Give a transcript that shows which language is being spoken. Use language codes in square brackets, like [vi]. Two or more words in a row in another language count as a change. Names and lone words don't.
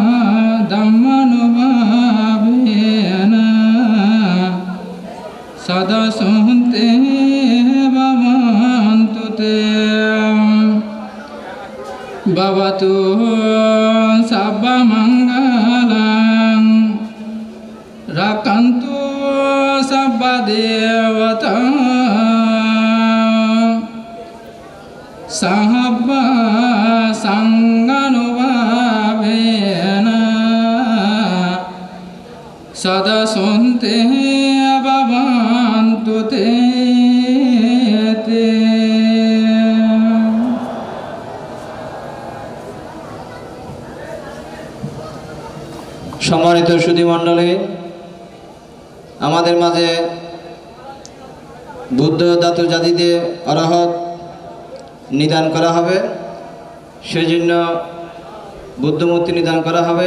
[pi] dhammanubhavena sada sante bhavantu te bhavatu sabba mangalam rakantu sabba devata sahabba sanganubhavena sada sante bhavantu te [bn] সম্মানিত সুধী মণ্ডলী, আমাদের মাঝে বুদ্ধ ধাতু জাতি দিয়ে অরহত নিদান করা হবে, সেজন্য বুদ্ধমূর্তি নিদান করা হবে।